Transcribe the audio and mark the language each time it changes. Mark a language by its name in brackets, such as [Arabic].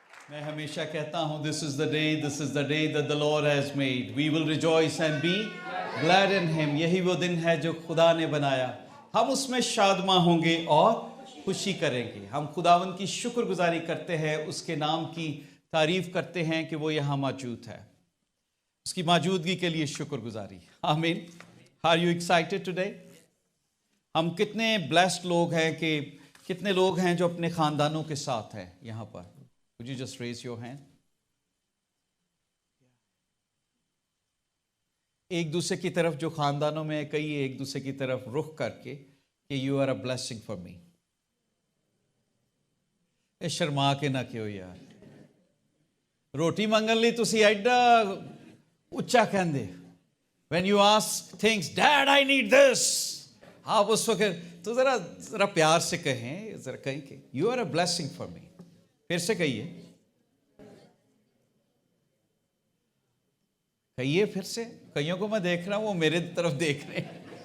[Urdu] میں ہمیشہ کہتا ہوں [English] this is the day that the Lord has made. We will rejoice and be glad in him. [Urdu] یہی وہ دن ہے جو خدا نے بنایا. ہم اس میں شادماں ہوں گے اور خوشی کریں گے. ہم خداوند کی شکر گزاری کرتے ہیں, اس کے نام کی تعریف کرتے ہیں کہ وہ یہاں موجود ہے. اس کی موجودگی کے لیے شکر گزاری. آمین. [English] Are you excited today? [Urdu] ہم کتنے blessed لوگ ہیں کہ کتنے لوگ ہیں جو اپنے خاندانوں کے ساتھ ہیں یہاں پر. [English] Would you just raise your hand? [Urdu] ایک دوسرے کی طرف جو خاندانوں میں کئی ایک دوسرے کی طرف رخ کر کے کہ [English] you are a blessing for me. [Punjabi] اے شرما کے نہ کیوں یار. روٹی منگن لی تسی ایڈا اچھا کہندے. [English] When you ask things, Dad, I need this. [Urdu] آپ اس وقت تو ذرا پیار سے کہیں, ذرا کہیں کہ [English] you are a blessing for me. [Urdu] پھر سے کہیے پھر سے. کئیوں کو میں دیکھ رہا ہوں وہ میرے طرف دیکھ رہے ہیں.